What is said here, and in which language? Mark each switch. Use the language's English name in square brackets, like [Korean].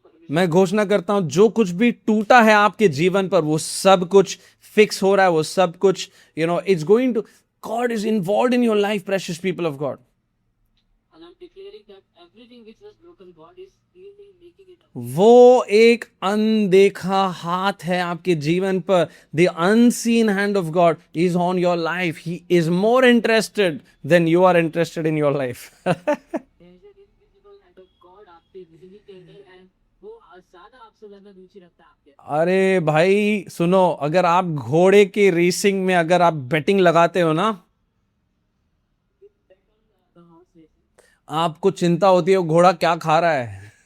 [Hindi] मैं घोषणा करता हूं, जो कुछ भी टूटा है आपके जीवन पर, वो सब कुछ फिक्स हो रहा है, वो सब कुछ [English] it's going to, God is involved in your life, precious people of God. And I'm declaring that everything which was broken, God is healing, making it up. [Hindi] वो एक अनदेखा हाथ है आपके जीवन पर। [English] The unseen hand of God is on your life. He is more interested than you are interested in your life. There is an invisible hand of God [Hindi] आपसे बिजली के अंदर and वो ज़्यादा आपसे ज़्यादा रुचि रखता है आपके। अरे भाई सुनो, अगर आप घोड़े के रेसिंग में अगर आप बेटिंग लगाते हो ना, आपको चिंता होती है वो घोड़ा क्या खा रहा है।